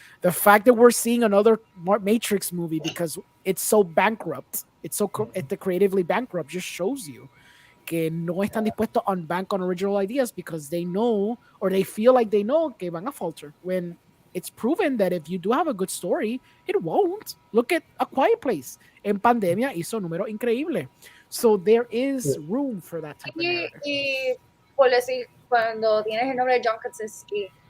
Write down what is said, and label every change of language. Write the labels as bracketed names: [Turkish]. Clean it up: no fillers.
[English] The fact that we're seeing another Matrix movie because it's so bankrupt, it's so creatively bankrupt, just shows you [Spanish] que no están dispuestos [English] on bank on original ideas because they know, or they feel like they know [Spanish] que van a falter, [English] when it's proven that if you do have a good story, it won't. Look at A Quiet Place. [Spanish] En pandemia hizo números increíbles. [English] So there is room for that type of narrative. [Spanish] Y por decir, cuando tienes el nombre de John Krasinski.